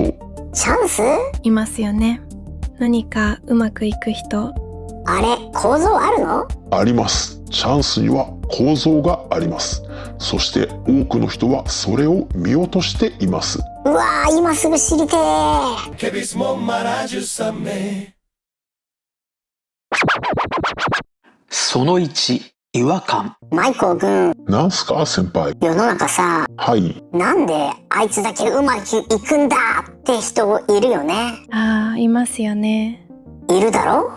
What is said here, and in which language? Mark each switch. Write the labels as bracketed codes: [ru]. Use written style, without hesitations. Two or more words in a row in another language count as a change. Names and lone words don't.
[ja] チャンス？いますよね。何かうまくいく人。あれ、構造あるの？あります。チャンスには構造があります。そして多くの人はそれを見落としています。うわー、今すぐ知りてー。 Que mismo maravillosamente. その1、違和感。マイコー君、なんすか先輩。世の中さ、はい。なんであいつだけうまくいくんだって人いるよね。ああ、いますよね。いるだろ？